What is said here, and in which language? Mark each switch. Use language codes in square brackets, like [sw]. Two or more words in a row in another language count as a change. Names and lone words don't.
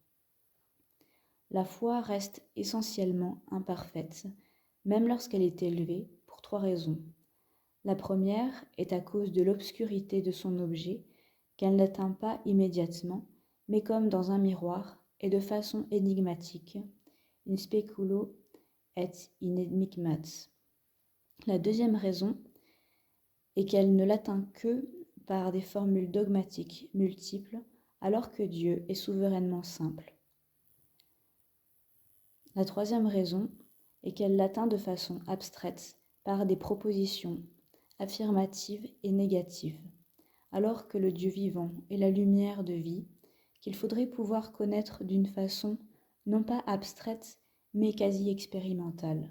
[fr] La foi reste essentiellement imparfaite, même lorsqu'elle est élevée, pour trois raisons. La première est à cause de l'obscurité de son objet, qu'elle n'atteint pas immédiatement, mais comme dans un miroir, et de façon énigmatique, [la] in speculo et in enigmat. [fr] La deuxième raison est qu'elle ne l'atteint que par des formules dogmatiques multiples, alors que Dieu est souverainement simple. La troisième raison est qu'elle l'atteint de façon abstraite par des propositions affirmatives et négatives, alors que le Dieu vivant est la lumière de vie qu'il faudrait pouvoir connaître d'une façon non pas abstraite mais quasi expérimentale.